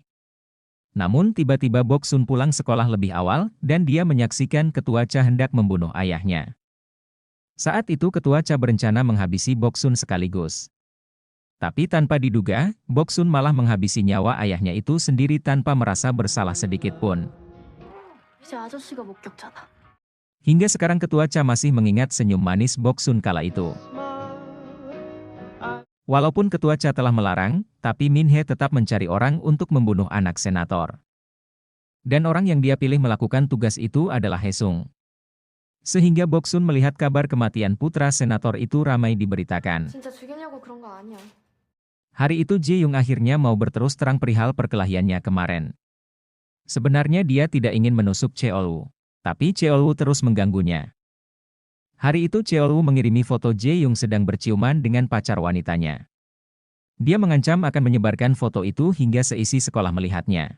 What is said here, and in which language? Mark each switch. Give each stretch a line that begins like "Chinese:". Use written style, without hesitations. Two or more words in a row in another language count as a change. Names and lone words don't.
Indonesian: Namun tiba-tiba Boksun pulang sekolah lebih awal dan dia menyaksikan Ketua Cha hendak membunuh ayahnya. Saat itu Ketua Cha berencana menghabisi Boksun sekaligus. Tapi tanpa diduga, Boksun malah menghabisi nyawa ayahnya itu sendiri tanpa merasa bersalah sedikit pun.
Korean: 이제 아저씨가 목격자다.
Indonesian: Hingga sekarang Ketua Cha masih mengingat senyum manis Boksun kala itu. Walaupun Ketua Cha telah melarang, tapi Min-hee tetap mencari orang untuk membunuh anak senator. Dan orang yang dia pilih melakukan tugas itu adalah Hae-sung. Sehingga Boksun melihat kabar kematian putra senator itu ramai diberitakan.
Korean: 진짜 죽이려고 그런 거 아니야.
Indonesian: Hari itu Jae-young akhirnya mau berterus terang perihal perkelahiannya kemarin. Sebenarnya dia tidak ingin menusuk Cheol-woo, tapi Cheol-woo terus mengganggunya. Hari itu Cheol-woo mengirimi foto Jae-young sedang berciuman dengan pacar wanitanya. Dia mengancam akan menyebarkan foto itu hingga seisi sekolah melihatnya.